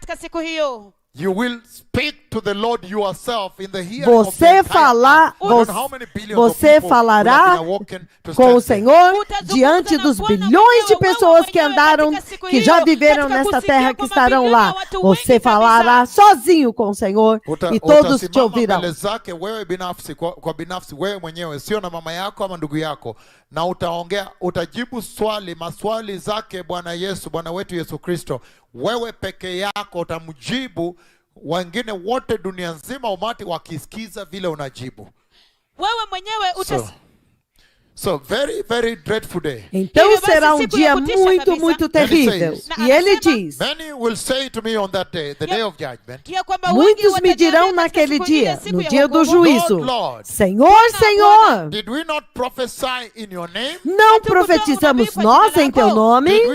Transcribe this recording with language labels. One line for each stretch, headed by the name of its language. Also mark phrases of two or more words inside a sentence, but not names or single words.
Portuguese: Você falará com o Senhor diante dos bilhões de pessoas que andaram, que já viveram nesta terra, que estarão lá. Você falará sozinho com o Senhor e todos te ouvirão.
Swahili: Na utaongea, utajibu maswali zake Bwana Yesu, Bwana wetu Yesu Kristo. Wewe peke yako utamjibu, wengine wote dunia nzima umati wakisikiza vile unajibu. Wewe mwenyewe
English: So very, very dreadful day.
Portuguese: Então será um dia muito, muito terrível. E ele diz, muitos me dirão naquele dia, no dia do juízo, Senhor, Senhor, não profetizamos nós em teu nome?